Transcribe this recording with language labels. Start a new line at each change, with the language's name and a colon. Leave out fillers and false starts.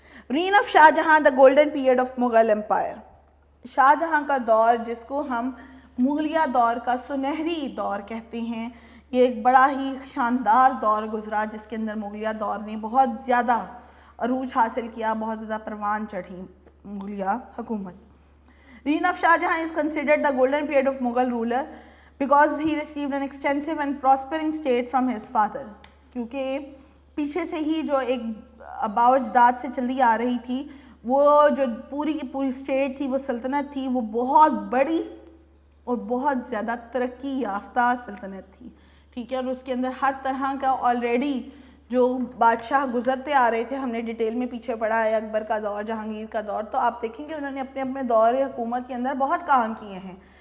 English: reign of Shah Jahan, the golden period of Mughal empire,
Urdu: شاہ جہاں کا دور جس کو ہم مغلیہ دور کا سنہری دور کہتے ہیں, یہ ایک بڑا ہی شاندار دور گزرا جس کے اندر مغلیہ دور نے بہت زیادہ عروج حاصل کیا, بہت زیادہ پروان چڑھی مغلیہ حکومت.
English: Reign of Shah Jahan is considered the golden period of Mughal ruler because he received an extensive and prospering state from his father.
Urdu: کیونکہ پیچھے سے ہی جو ایک آباء و اجداد سے چلی آ رہی تھی, وہ جو پوری کی پوری اسٹیٹ تھی, وہ سلطنت تھی, وہ بہت بڑی اور بہت زیادہ ترقی یافتہ سلطنت تھی. ٹھیک ہے, اور اس کے اندر ہر طرح کا آلریڈی جو بادشاہ گزرتے آ رہے تھے, ہم نے ڈیٹیل میں پیچھے پڑھا ہے اکبر کا دور, جہانگیر کا دور, تو آپ دیکھیں گے انہوں نے اپنے اپنے دور حکومت کے اندر بہت کام کیے ہیں.